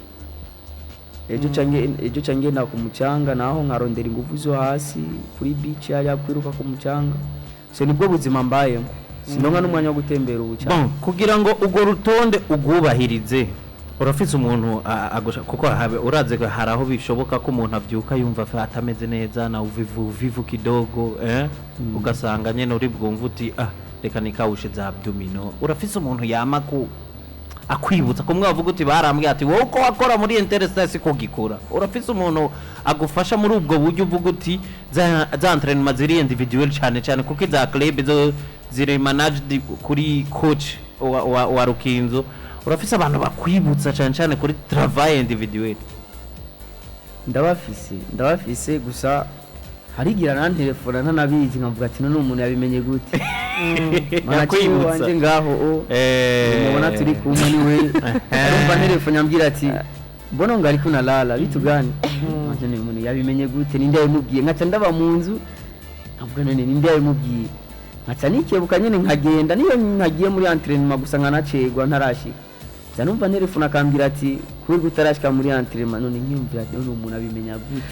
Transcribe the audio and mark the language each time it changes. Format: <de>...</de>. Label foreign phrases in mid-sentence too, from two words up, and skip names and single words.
<rn>ejo cange na ku mucanga naho nkarondera ingufu zo hasi kuri beach ya kwiruka ku mucanga so nibwo buzima mbayemo sinonga n'umwanya wo gutembera ubucanga kugira ngo ugo rutonde ugubahirize urafise umuntu kuko uraze haraho bishoboka ko umuntu avyuka yumva atameze neza na uvivu kidogo ugasanga nyene uri bwumva uti reka nikawushe za abdomino urafise umuntu yama akwibutsa ko mwavuga uti barambwiye ati wowe uko wakora muri Interstars ko gikora urafise umuntu agufasha muri ubwo buryo uvuga uti za entraînement ziri individual cyane kuko za club zo ziri managed kuri coach wa Rukinzo urafise abantu bakwibutsa cyane kuri</rn> <fr>travail individuel</fr> <rn>ndabafise gusa harigira na telefone ntanabizi nkavuga ati none umuntu yabimenye gute yakwibutsa wanje ngaho mubona turi kumwe niwe urumva telefone ambwira ati mbona ngari kuna lala bitu gani none umuntu yabimenye gute ninde yamubwiye nkaca ndaba mu nzu nkavuga none ninde yamubwiye nkaca nikebuka nyene nkagenda niyo nkagiye muri entraînement gusa nkanacegwa ntarashika zanumva telefone akambwira ati kuri gutarashika muri entraînement none nkiyumvira none umuntu abimenya gute</rn>